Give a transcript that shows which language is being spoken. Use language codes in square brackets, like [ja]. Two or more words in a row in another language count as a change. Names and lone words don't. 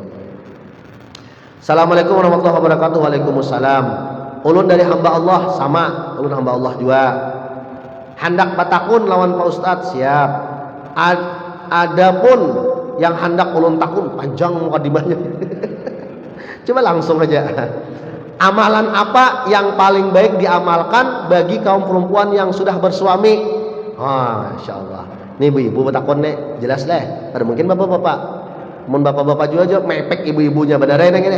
[ar] السلام عليكم ورحمة الله وبركاته. وعليكم السلام. [bjn] Ulun dari hamba Allah sama, ulun hamba Allah juga. Hendak batakun lawan Pak Ustadz siap. Adapun yang hendak ulun takun panjang mukadimahnya. [id] Coba langsung aja. Amalan apa yang paling baik diamalkan bagi kaum perempuan yang sudah bersuami? [ar] ما شاء الله. [bjn] Nih ibu-ibu bertakon nih, jelas leh. Ada mungkin bapak-bapak, mun bapak-bapak juga aja mepek ibu-ibunya beneran ini.